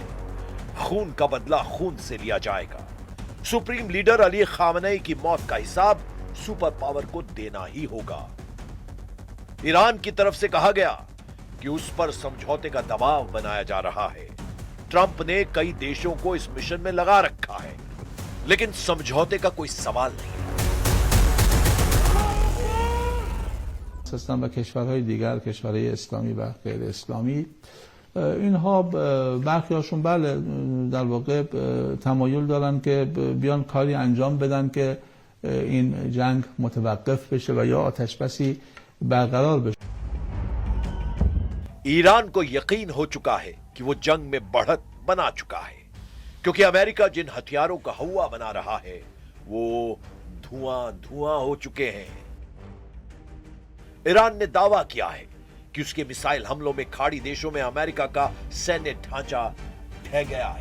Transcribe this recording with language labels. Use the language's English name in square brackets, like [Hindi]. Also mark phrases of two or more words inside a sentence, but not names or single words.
[Hindi] खून का बदला खून से लिया जाएगा। सुप्रीम लीडर अली खामनेई की मौत का हिसाब सुपर पावर को देना ही होगा। ईरान की तरफ से कहा गया कि उस पर समझौते का दबाव बनाया जा रहा है। ट्रंप ने कई देशों को इस मिशन में लगा रखा है, लेकिन समझौते का कोई सवाल नहीं है। [Persian] هستن و کشورهای دیگر، کشورهای اسلامی و غیر اسلامی، اینها برخیاشون بله در واقع تمایل دارن که بیان کاری انجام بدن که این جنگ متوقف بشه و یا آتش بسی برقرار بشه. [Hindi] ईरान को यकीन हो चुका है कि वो जंग में बढ़त बना चुका है, क्योंकि अमेरिका जिन हथियारों का हवा बना रहा है वो धुआं धुआं हो चुके हैं। ईरान ने दावा किया है कि उसके मिसाइल हमलों में खाड़ी देशों में अमेरिका का सैन्य ढांचा ढह गया है।